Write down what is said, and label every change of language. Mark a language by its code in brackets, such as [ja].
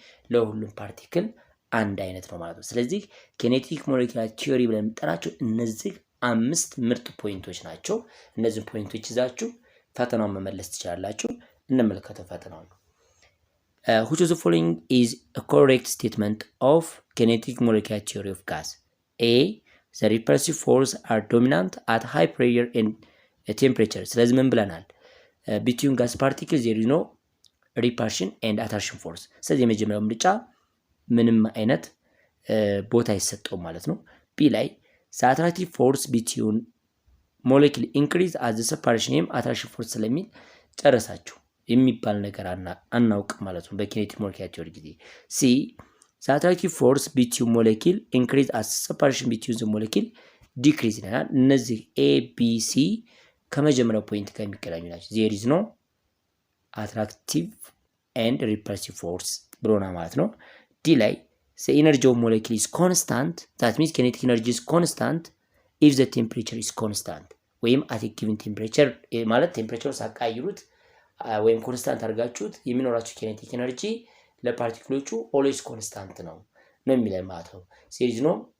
[am] ለሁሉም ፓርቲክል አንድ አይነት ነው ማለት ነው። ስለዚህ ኪኔቲክ ሞሌኩላር ቲዮሪ ብለን የምንጠራቸው እነዚህ 5 ምርጥ ፖይንቶች ናቸው። እነዚህን ፖይንቶች ይዛችሁ ፈተናውን መመለስ ትችላላችሁ። እንመልከተው ፈተናውን። [en] Which of the following is a correct statement of kinetic molecular theory of gas? A. The repulsive force are dominant at high pressure and temperature. [am] ስለዚህ ምን ብለናል? [en] Between gas particles there is no repulsion and attraction force. [am] ስለዚህ የመጀመሪያው ምርጫ ምንም አይነት ቦታ አይሰጠውም ማለት ነው። B ላይ [en] the attractive force between molecule increase as the separation and attraction force [am] ስለሚል ጨረሳችሁ። የሚባል ነገር አናውቅ ማለት ነው በኪኔቲክ ሞሌኩላር ቲዮሪ ጊዜ። ሲ [en] the attractive force between molecule increase as separation between the molecule decrease [am] ይላል። እነዚህ ኤ ቢ ሲ ከመጀመሪያው ፖይንት ጋር የሚገናኙ ናቸው። [en] ዜር ኢዝ ኖ አትራክቲቭ ኤንድ ሪፐልሲቭ ፎርስ ብሎና ማለት ነው። ዲ ላይ the energy of molecule is constant, that means kinetic energy is constant if the temperature is constant ወይም at a given temperature ማለት ቴምፕሬቸር ሳቃይሩት ወይም ኮንስታንት አድርጋችሁት [am] የሚኖራችሁ [en] kinetic energy ለፓርቲክሎቹ always constant ነው የሚለን ማለት ነው። there is no